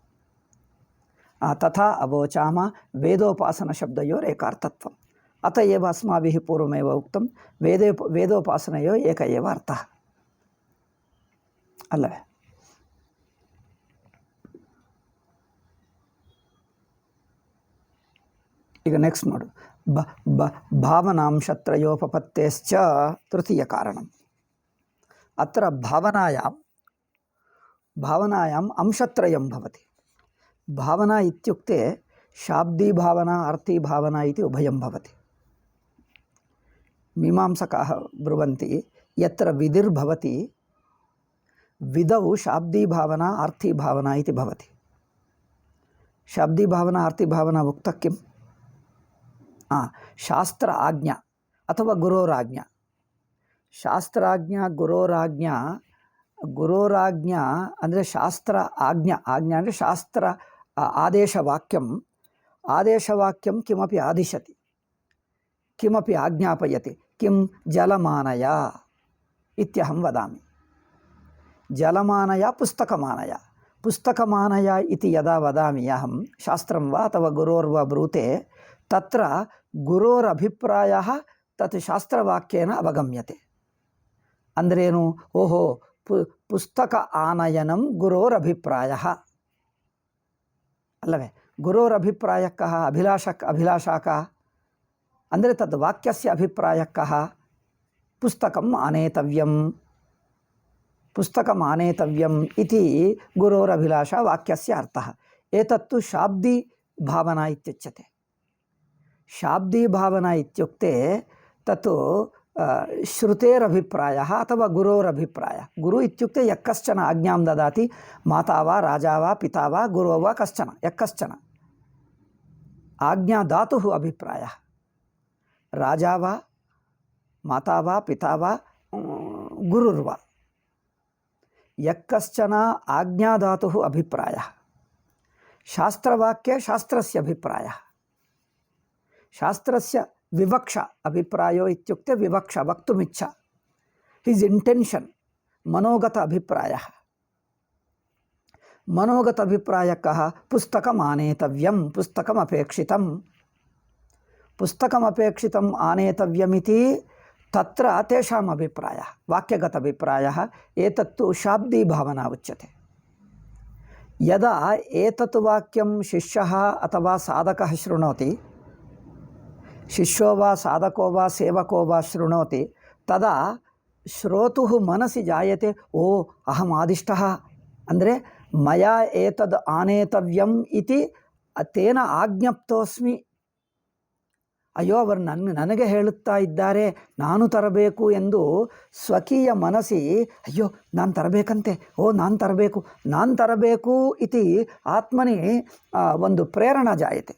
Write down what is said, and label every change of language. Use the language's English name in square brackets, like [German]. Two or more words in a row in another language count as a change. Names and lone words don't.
[Sanskrit] तथा अवोचाम वेदोपासनशब्दयोः एकार्थत्वम्. अत एव अस्माभिः पूर्वमेव उक्तं वेदोपासनयोः एक एव अर्थः अल्लवे. [Kannada] ಈಗ ನೆಕ್ಸ್ಟ್ ನೋಡು [Sanskrit] ಭಾವನಾಂಶತ್ರಯೋಪಪತ್ತೇಶ್ಚ ತೃತೀಯ ಕಾರಣಂ. ಅತ್ರ ಭಾವನಾಯಾಂ ಅಂಶತ್ರಯಂ ಭವತಿ. ಭಾವನಾ ಇತ್ಯುಕ್ತೆ ಶಾಬ್ದಿ ಭಾವನಾ ಅರ್ಥಿ ಭಾವನಾ ಇತಿ ಉಭಯಂ ಭವತಿ. ಮೀಮಾಂಸಕಾಃ ಬ್ರುವಂತಿ ಯತ್ರ ವಿಧಿರ್ಭವತಿ ವಿಧೌ ಶಾಬ್ದಿ ಭಾವನಾ ಅರ್ಥಿ ಭಾವನಾ ಇತಿ ಭವತಿ. ಶಾಬ್ದಿ ಭಾವನಾ ಅರ್ಥಿ ಭಾವನಾ ಉಕ್ತ ಕಿಂ ಶಾಸ್ತ್ರ ಆಜ್ಞಾ ಅಥವಾ ಗುರೋರಾಜ್ಞಾ. ಶಾಸ್ತ್ರಾಜ್ಞಾ ಗುರೋರಾಜ್ಞಾ ಅಂದರೆ ಶಾಸ್ತ್ರ ಆಜ್ಞಾ ಅಂದರೆ ಶಾಸ್ತ್ರ ಆದೇಶವಾಕ್ಯಂ ಕಿಮಪಿ ಆದಿಶತಿ ಕಿಮಪಿ ಆಜ್ಞಾಪಯತಿ. ಕಿಂ ಜಲಮಾನಯ ಇತ್ಯಹಂ ವದಾಮಿ. ಜಲಮಾನಯ ಪುಸ್ತಕಮಾನಯ ಇತಿ ಯದಾ ವದಾಮಿ ಅಹಂ ಶಾಸ್ತ್ರಂ ವಾ ಅಥವಾ ಗುರೋರ್ವಾ ಬ್ರೂತೆ ತತ್ರ ಗುರೋರಭಿಪ್ರಾಯಃ ತತ್ ಶಾಸ್ತ್ರವಾಕ್ಯೇನ ಅವಗಮ್ಯತೆ. [Kannada] ಅಂದ್ರೇನು? [Sanskrit] ಓಹೋ ಪುಸ್ತಕ ಆನಯನಂ ಗುರೋರಭಿಪ್ರಾಯಃ ಅಲ್ಲವೇ? ಗುರೋರಭಿಪ್ರಾಯಕ್ಕಃ ಅಭಿಲಾಷಕಃ ಅಂದರೆ ತದ್ ವಾಕ್ಯಸ್ಯ ಅಭಿಪ್ರಾಯಕ್ಕಃ ಪುಸ್ತಕಂ ಆನೇತವ್ಯಂ ಇತಿ ಗುರೋರಭಿಲಾಷಾ ವಾಕ್ಯಸ್ಯ ಅರ್ಥಃ. ಏತತ್ತು ಶಾಬ್ದಿ ಭಾವನಾ ಇತ್ಯುಚ್ಯತೆ. ಶಾಬ್ದಿ ಭಾವನಾ ಇತ್ಯುಕ್ತೆ ತತ್ ಶ್ರುತೇರಭಿಪ್ರಾಯ ಅಥವಾ ಗುರೋರಭಿಪ್ರಾಯ. ಗುರು ಇತ್ಯುಕ್ತೆ ಯಃ ಕಶ್ಚನ ಆಜ್ಞಾಂ ದದಾತಿ ಮಾತಾ ವಾ ರಾಜಾ ವಾ ಪಿತಾ ವಾ ಗುರೋ ವಾ ಕಶ್ಚನ ಯಃ ಕಶ್ಚನ ಆಜ್ಞಾದಾತುಃ ಅಭಿಪ್ರಾಯ. ರಾಜಾ ವಾ ಮಾತಾ ವಾ ಪಿತಾ ವಾ ಗುರುರ್ವಾ ಯಃ ಕಶ್ಚನ ಆಜ್ಞಾದಾತುಃ ಅಭಿಪ್ರಾಯ. ಶಾಸ್ತ್ರವಾಕ್ಯೆ ಶಾಸ್ತ್ರಸ್ಯ ಅಭಿಪ್ರಾಯ. ಶಾಸ್ತ್ರಸ್ಯ ವಿವಕ್ಷ ಅಭಿಪ್ರಾಯೋ ಇತ್ಯುಕ್ತೆ ವಿವಕ್ಷ ವಕ್ತುಮಿಚ್ಛ. [English] his intention [Sanskrit] ಮನೋಗತ ಅಭಿಪ್ರಾಯ. ಮನೋಗತ ಅಭಿಪ್ರಾಯಕಃ ಪುಸ್ತಕಮಾನೇತವ್ಯಂ ಪುಸ್ತಕಮಪೇಕ್ಷಿತಂ. ಪುಸ್ತಕಮಪೇಕ್ಷಿತಂ ಆನೇತವ್ಯಮಿತಿ ತತ್ರ ತೇಷಾಂ ಅಭಿಪ್ರಾಯ ವಾಕ್ಯಗತ ಅಭಿಪ್ರಾಯ. ಏತತ್ತು ಶಾಬ್ದಿ ಭಾವನಾ ಉಚ್ಯತೆ. ಯದಾ ಏತತ್ ವಾಕ್ಯಂ ಶಿಷ್ಯಃ ಅಥವಾ ಸಾಧಕಃ ಶೃಣೋತಿ, ಶಿಷ್ಯೋ ವಾ ಸಾಧಕೋ ವಾ ಸೇವಕೋ ವಾ ಶೃಣೋತಿ, ತದಾ ಶ್ರೋತುಃ ಮನಸಿ ಜಾಯತೆ ಓ ಅಹಂ ಆದಿಷ್ಟಃ, ಅಂದರೆ ಮಯಾ ಏತದ್ ಆನೇತವ್ಯಂ ಇತಿ ತೇನ ಆಜ್ಞಪ್ತೋಸ್ಮಿ. [Kannada] ಅಯ್ಯೋ ಅವರು ನನಗೆ ಹೇಳುತ್ತಾ ಇದ್ದಾರೆ, ನಾನು ತರಬೇಕು ಎಂದು [Sanskrit] ಸ್ವಕೀಯ ಮನಸ್ಸಿ [Kannada] ಅಯ್ಯೋ ನಾನು ತರಬೇಕಂತೆ, ಓ ನಾನು ತರಬೇಕು [Sanskrit] ಇತಿ ಆತ್ಮನಿ [Kannada] ಒಂದು [Sanskrit] ಪ್ರೇರಣಾ ಜಾಯತೆ.